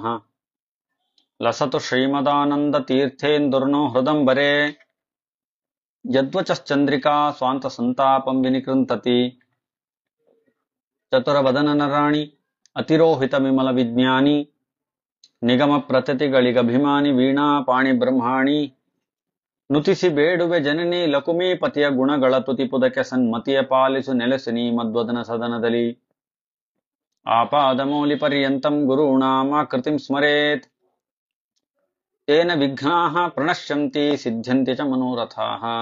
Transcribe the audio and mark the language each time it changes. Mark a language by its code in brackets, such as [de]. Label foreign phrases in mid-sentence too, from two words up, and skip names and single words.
[sa] लसतु श्रीमदानन्दतीर्थेन्दुर्नो हृदम्बरे यद्वचश्चन्द्रिका स्वान्तसन्तापं विनिकृन्तति। [kn] ಚತುರವದನನರಾಣಿ ಅತಿರೋಹಿತವಿಮಲವಿಜ್ಞಾನಿ ನಿಗಮ ಪ್ರತತಿಗಳಿಗಭಿಮಾನಿ ವೀಣಾ ಪಾಣಿ ಬ್ರಹ್ಮಾಣಿ ನುತಿಸಿ ಬೇಡುವೆ ಜನನಿ ಲಕುಮೀಪತಿಯ ಗುಣಗಳ ತುತಿಪುದಕ್ಕೆ ಸನ್ಮತಿಯ ಪಾಲಿಸು ನೆಲೆಸಿನಿ ಮದ್ವದನ ಸದನದಲ್ಲಿ [sa] ಆಪಾದಮೌಲಿ ಪರ್ಯಂತಂ ಗುರುಣಾಮಾಕೃತಿಂ ಸ್ಮರೇತ್ ತೇನ ವಿಘ್ನಾಃ ಪ್ರಣಶ್ಯಂತಿ ಸಿದ್ಧ್ಯಂತಿ ಚ ಮನೋರಥಾಃ।